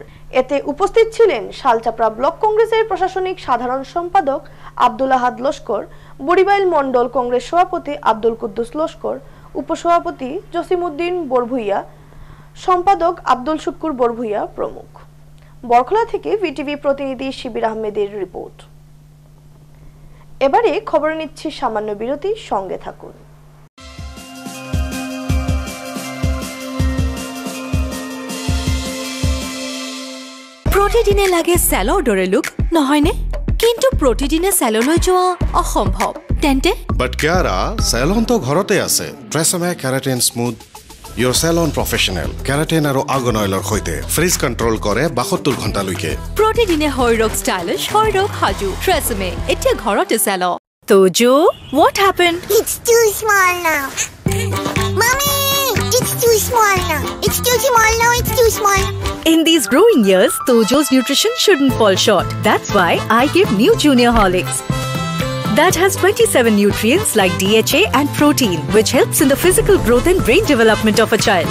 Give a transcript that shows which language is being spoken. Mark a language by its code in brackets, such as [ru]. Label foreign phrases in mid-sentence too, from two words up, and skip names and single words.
[bn] এতে উপস্থিত ছিলেন শালচাপড়া ব্লক কংগ্রেসের প্রশাসনিক সাধারণ সম্পাদক আব্দুল আহাদ লস্কর, বুড়িবাইল মন্ডল কংগ্রেস সভাপতি আব্দুল কুদ্দুস লস্কর, উপসভাপতি জসিমউদ্দিন বরভুইয়া, সম্পাদক আব্দুল শুক্কুর বরভুইয়া প্রমুখ। বরখলা থেকে ভিটিভি প্রতিনিধি শিবির আহমেদের রিপোর্ট। এবারে খবর নিচ্ছি সামান্য বিরতি, সঙ্গে থাকুন। [as] প্ৰতিদিনে লাগে চেলৰ দৰে লুক নহয়নে? কিন্তু প্ৰতিদিনে চেললৈ যোৱা অসম্ভৱ। তেন্তে বাট কেয়াৰা চেলন তো ঘৰতে আছে। ট্ৰেছমে [en] Keratin Smooth Your Salon Professional Keratin [as] আৰু [en] argan oilৰ [as] সৈতে [en] frizz control [as] কৰে 72 ঘণ্টালৈকে। প্ৰতিদিনে শৰীৰক ষ্টাইলিছ, শৰীৰক সাজু। ট্ৰেছমে এতিয়া ঘৰতে চেল। তোজো, [en] what happened? It's too small now. Mommy, it's too small now. It's too small now. It's too small. In these growing years, Tojo's nutrition shouldn't fall short. That's why I give new Junior Horlicks. That has 27 nutrients like DHA and protein, which helps in the physical growth and brain development of a child.